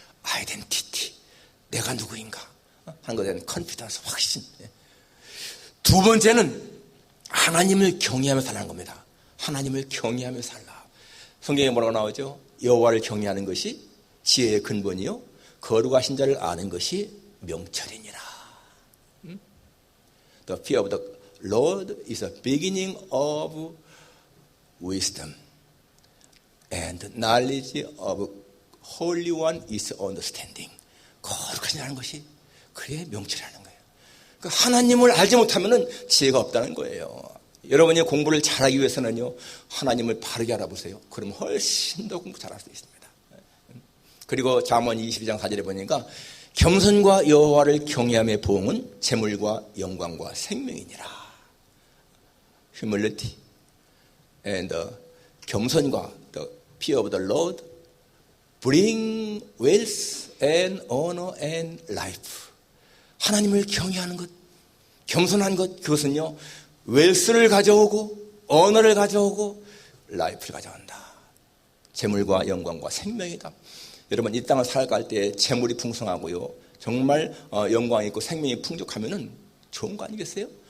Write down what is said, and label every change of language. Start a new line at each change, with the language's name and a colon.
Korean: 아이덴티티, 내가 누구인가 하는 것에 대한 컨피던스, 확신. 두 번째는 하나님을 경외하며 살라는 겁니다. 하나님을 경외하며 살라. 성경에 뭐라고 나오죠? 여호와를 경외하는 것이 지혜의 근본이요, 거룩하신 자를 아는 것이 명철이니라.
English: The fear of the Lord is the beginning of wisdom, and knowledge of Holy One is understanding.
Korean: 거룩하신 자라는 것이 그의 명철이라는 거예요. 그러니까 하나님을 알지 못하면 지혜가 없다는 거예요. 여러분이 공부를 잘하기 위해서는요, 하나님을 바르게 알아보세요. 그러면 훨씬 더 공부 잘할 수 있습니다. 그리고 잠언 22장 4절에 보니까 겸손과 여호와를 경외함의 보응은 재물과 영광과 생명이니라.
English: Humility and
Korean: 겸손과
English: the fear of the Lord bring wealth and honor and life.
Korean: 하나님을 경외하는 것, 겸손한 것, 그것은요, 웰스를 가져오고 언어를 가져오고 라이프를 가져온다. 재물과 영광과 생명이다. 여러분, 이 땅을 살아갈 때 재물이 풍성하고요, 정말 영광이 있고 생명이 풍족하면은 좋은 거 아니겠어요?